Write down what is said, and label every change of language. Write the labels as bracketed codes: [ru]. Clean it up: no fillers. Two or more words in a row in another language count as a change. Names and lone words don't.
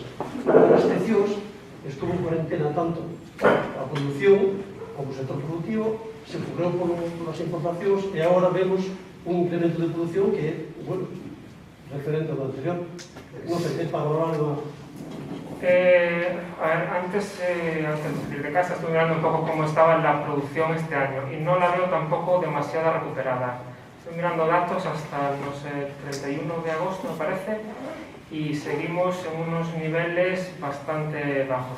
[gl] As restriccións estuvo en cuarentena tanto a produción como o sector productivo, se cubriu polas importacións e agora vemos un incremento de produción que é, bueno, referente ao anterior. Non sei, é para valorar unha... [es] A ver, antes de salir de casa estuve mirando un poco cómo estaba la producción este año y no la veo tampoco demasiado recuperada. Estoy mirando datos hasta, no sé, 31 de agosto me parece y seguimos en unos niveles bastante bajos.